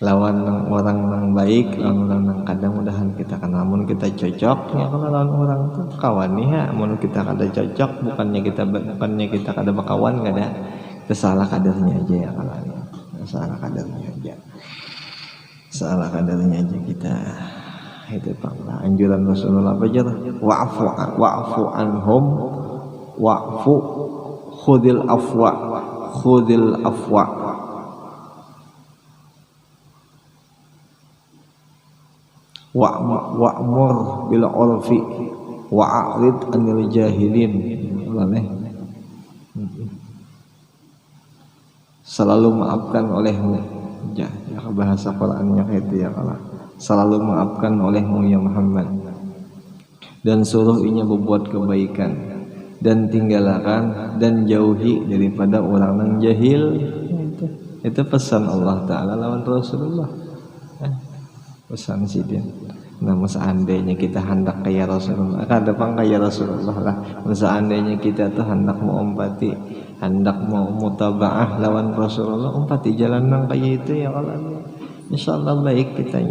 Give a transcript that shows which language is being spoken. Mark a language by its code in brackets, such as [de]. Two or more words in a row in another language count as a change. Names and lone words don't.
[bjn] lawan orang nang baik, lawan orang nang kadang mudahan kita kan, namun kita cocok ya kalau lawan orang tuh kawan ya, namun kita kada cocok bukannya kita kada berkawan, kada kita salah kadarnya aja ya kalau salah kadarnya aja, salah kadarnya aja kita. Itu Pak anjuran Rasulullah bajar [ar] واعف عنهم واعف خذ العفو وأمر بالعرف وأعرض عن الجاهلين. [bjn] Selalu maafkan olehmu ya bahasa Qur'annya kayak itu ya kalau selalu maafkan olehmu ya Muhammad, dan suruh inya berbuat kebaikan, dan tinggalkan dan jauhi daripada orang yang jahil. Itu pesan Allah Ta'ala lawan Rasulullah, pesan sidin. Namun seandainya kita hendak kaya Rasulullah, kada pang kaya Rasulullah lah, seandainya kita tuh hendak mau umpati, hendak mau mutabaah lawan Rasulullah, umpati jalan nang kaya itu ya Allah, insyaallah baik kitanya.